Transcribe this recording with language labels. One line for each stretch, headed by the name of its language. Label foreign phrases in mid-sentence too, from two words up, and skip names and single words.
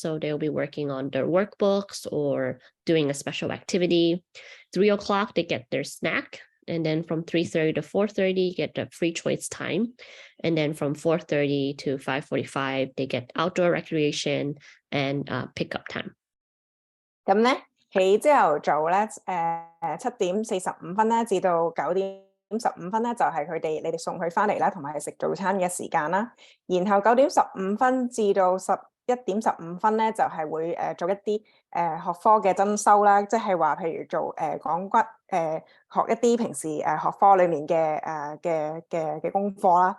English: So they'll be working on their workbooks or doing a special activity. 3 o'clock, they get their snack. And then from 3:30 to 4:30, get the free choice time. And then from 4:30 to 5:45, they get outdoor recreation and pickup time.
Cantonese: 咁咧，喺朝頭早咧7:45咧至到9:15咧就係你哋送佢翻嚟啦，同埋食早餐嘅時間啦。然後9:15至到11:15咧就係會做一啲學科嘅增修啦，即係話譬如做講骨學一啲平時學科裡面嘅功課啦。